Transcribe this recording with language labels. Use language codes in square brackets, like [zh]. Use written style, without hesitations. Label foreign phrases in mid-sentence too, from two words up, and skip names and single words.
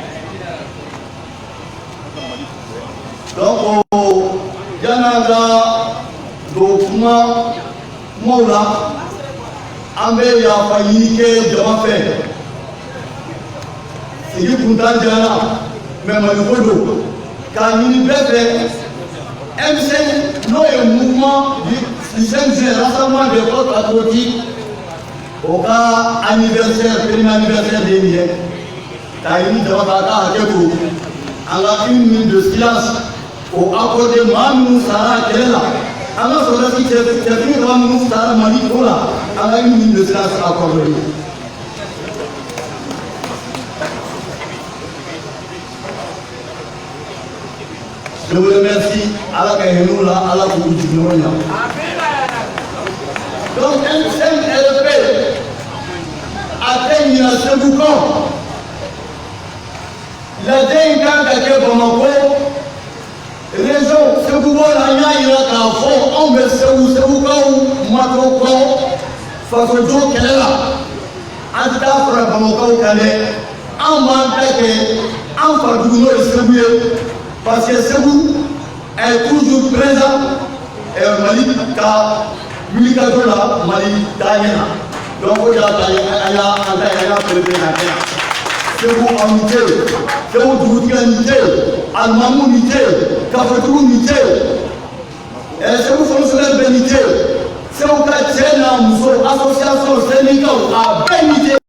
[bm] donc yan'an ka don kumaw la an bɛ yafa ɲini kɛ jama fɛ sigi kun t'an janya mais mali ko don k'a ɲini bɛɛ fɛ MC n'o ye [fr] mouvement du CNG rassemblement des forces patriotiques au cas anniversaire premier anniversaire [bm] de nin ye k'a ɲini jama fɛ a ka hakɛ to an ka [fr] 1 minute de silence [bm] o accordé maa minnu sara kɛlɛ la an ka sɔrɔdasi cɛfini saba minnu sara mali ko la an ka [fr] 1 minute de silence accordé. Je vous remercie. [bm] Allah ka hinnu la, Allah k'u jigin ɲɔgɔn ɲa. Donc MCLP a tɛ ɲina Segu kɔ. Lajɛ in kan ka kɛ Bamako. Région Segu bɔ la an y'a yira k'a fɔ anw bɛ Segukaw matɔ kɔ fasojo kɛlɛ la. An tɛ taa fara Bamakaw kan dɛ. An b'an ta kɛ an fajugu n'o ye Segu ye. [fr] Parce que Segu est toujours présent et [bm] Mali ka wulikajo la Mali taa ɲɛ na. Donc o de y'a ta an y'a préféré ka kɛ yan. Segu aw ni ce, Segu dugutigi ni ce, alimamu ni ce, kafotigi ni ce, Segu fonctionnaire bɛɛ ni ce, Segu ka cɛ n'a muso [fr] association syndicale [bm] a bɛɛ ni ce.